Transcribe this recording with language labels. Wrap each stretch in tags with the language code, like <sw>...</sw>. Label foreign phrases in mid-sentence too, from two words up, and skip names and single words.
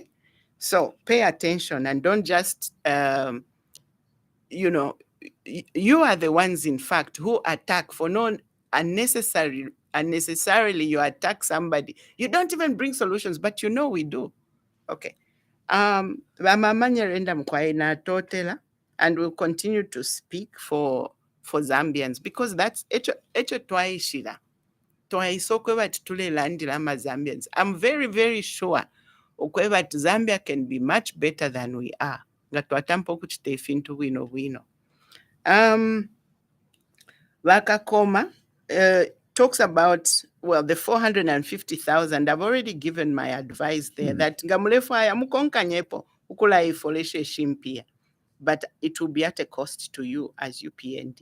<en>So pay attention and don't just, you are the ones, in fact, who attack for no unnecessarily you attack somebody. You don't even bring solutions, but we do. Okay. And we'll continue to speak for Zambians, because that's</en> <bem>echo twaishira.</bem> <en>Zambians. I'm very, very sure that Zambia can be much better than we are. Wakakoma talks about, the 450,000. I've already given my advice there that but it will be at a cost to you as UPND.</en>